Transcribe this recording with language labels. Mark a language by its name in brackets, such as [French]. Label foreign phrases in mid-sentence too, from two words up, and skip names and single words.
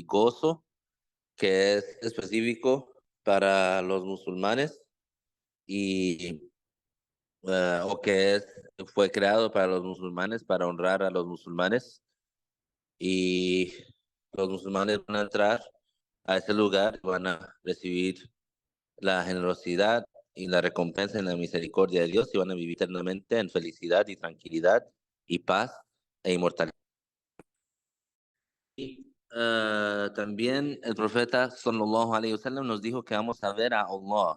[Spanish] gozo, que es específico para los musulmanes y o que fue creado para los musulmanes, para honrar a los musulmanes y los musulmanes van a entrar a ese lugar, van a recibir la generosidad y la recompensa en la misericordia de Dios y van a vivir eternamente en felicidad y tranquilidad y paz e inmortalidad. Y también el profeta [Arabic] صلى الله عليه وسلم [Spanish] nos dijo que vamos a ver a Allah.